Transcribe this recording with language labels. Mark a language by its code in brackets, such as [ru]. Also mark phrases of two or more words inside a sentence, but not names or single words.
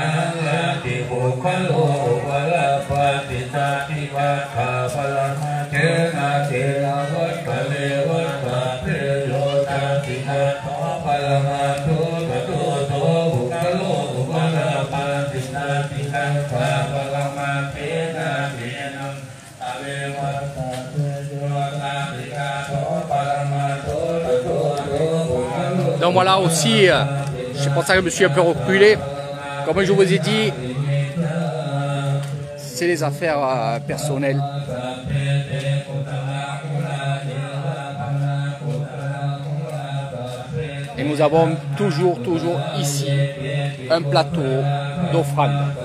[pi] งละติบุคคโลวะลาภะติตันติวัฏฐะปรมาเทนะตินาวัฏฏะเลวัฏฏะเทโยตันตินาโตปรมาโตภะโตโตบุคคโลวะลาภะติตันติกังปะปรมาเทนะตินังอเววัตตะเทโยตันติกาโตปรมาโตภะโตโตบุคคโล [fr] Donc voilà aussi, c'est pour ça que je me suis un peu reculé. Comme je vous ai dit, c'est les affaires personnelles. Et nous avons toujours ici un plateau d'offrande.